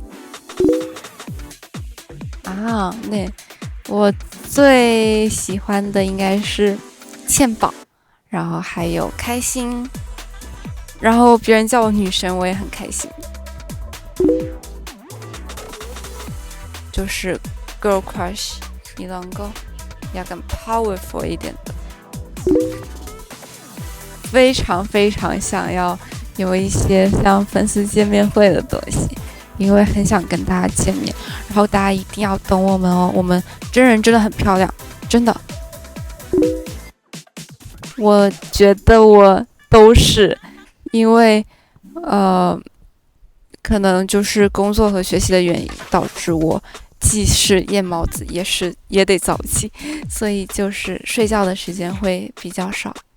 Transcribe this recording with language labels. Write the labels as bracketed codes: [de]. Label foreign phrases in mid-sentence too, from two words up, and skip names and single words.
[zh] 那我最喜欢的应该是倩宝，然后还有开心，然后别人叫我女神我也很开心，就是 [en] girl crush [ko] 이런 거 약간 [zh] powerful 一点的，非常非常想要有一些像粉丝见面会的东西，因为很想跟大家见面，然后大家一定要等我们哦，我们真人真的很漂亮，真的。我觉得我都是，因为可能就是工作和学习的原因，导致我既是夜猫子，也得早起，所以就是睡觉的时间会比较少。